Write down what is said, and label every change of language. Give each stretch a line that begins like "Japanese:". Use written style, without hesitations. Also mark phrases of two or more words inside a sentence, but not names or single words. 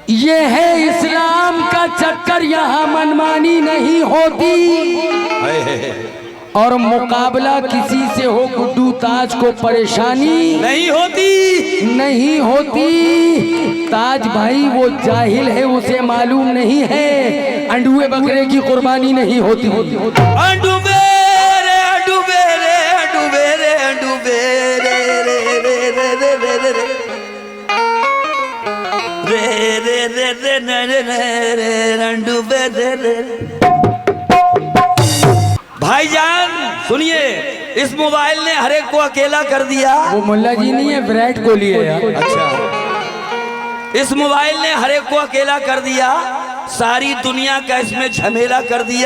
Hindi: ये है इस्लाम का चक्कर, यहाँ मनमानी नहीं होती। और मुकाबला किसी से हो गुड्डू ताज को परेशानी नहीं होती, नहीं होती। ताज भाई वो जाहिल है, उसे मालूम नहीं है अंडुए बकरे की कुर्बानी नहीं होती। अंडुबे रे अंडुबे रे अंडुबे रे अंडुबे रे रे रे रे रे रे रे रे रे रे रे अंडुबे रे रे। भाईजान सुनिए, इस मोबाइल ने हर एक को अकेला कर दिया। वो मुल्ला जी नहीं है, विराट कोहली है यार। अच्छा, इस मोबाइल ने हर एक को अकेला कर दिया, सारी दुनिया का इसमें झमेला कर दिया।